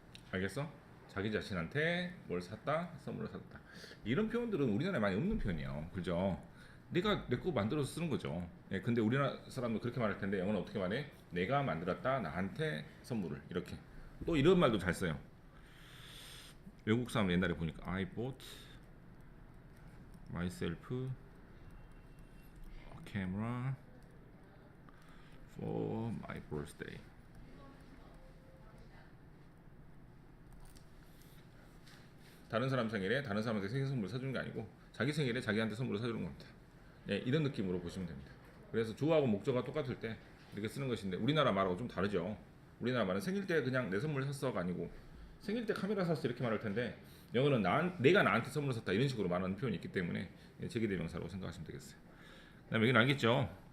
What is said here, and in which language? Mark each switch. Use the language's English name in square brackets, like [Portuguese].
[Korean] 알겠어? 자기 자신한테 뭘 샀다? 선물을 샀다. 이런 표현들은 우리나라에 많이 없는 표현이에요. 그죠? 내가 내 거 만들어서 쓰는 거죠. 예, 근데 우리나라 사람도 그렇게 말할 텐데 영어는 어떻게 말해? 내가 만들었다 나한테 선물을 이렇게. 또 이런 말도 잘 써요. 외국 사람 옛날에 보니까 [English] I bought myself a camera for my birthday. [Korean] 다른 사람 생일에 다른 사람한테 생일 선물 사주는 게 아니고 자기 생일에 자기한테 선물을 사주는 겁니다. 네, 이런 느낌으로 보시면 됩니다. 그래서 주어하고 목적어가 똑같을 때 이렇게 쓰는 것인데 우리나라 말하고 좀 다르죠. 우리나라 말은 생일 때 그냥 내 선물 샀어가 아니고 생일 때 카메라 샀어 이렇게 말할 텐데 영어는 내가 나한테 선물 샀다 이런 식으로 말하는 표현이 있기 때문에 제기대명사라고 생각하시면 되겠어요. 그다음에 여기는 알겠죠?